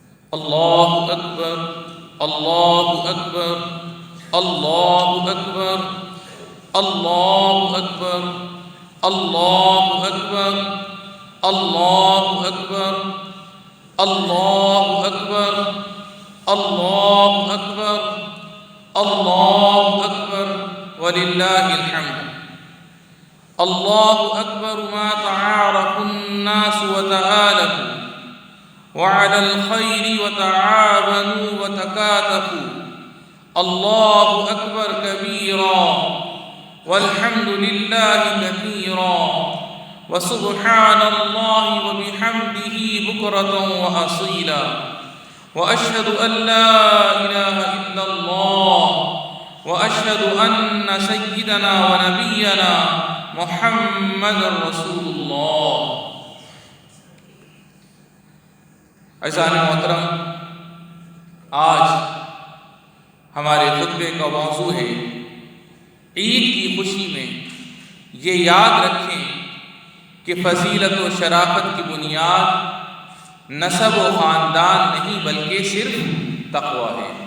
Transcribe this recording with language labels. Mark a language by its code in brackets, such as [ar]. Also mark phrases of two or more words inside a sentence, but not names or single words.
[ar] اللہ اکبر اللہ اکبر اللہ اکبر اللہ اکبر اللہ اکبر اللہ اکبر اللہ اکبر اللہ اکبر اللہ اکبر وللہ الحمد۔ اللہ اکبر ما تعارف الناس وتآلفوا وعلى الخير وتعاونوا وتكاتفوا۔ اللہ اکبر کبیرا والحمد للہ کثیرا وسبحان اللہ وبحمدہ بکرۃ وأصیلا وأشهد أن لا إله إلا الله وأشهد أن سيدنا ونبينا محمد رسول اللہ۔ [ur] عزیزان محترم، آج ہمارے خطبے کا موضوع ہے عید کی خوشی میں یہ یاد رکھیں کہ فضیلت و شرافت کی بنیاد نسب و خاندان نہیں بلکہ صرف تقوی ہے۔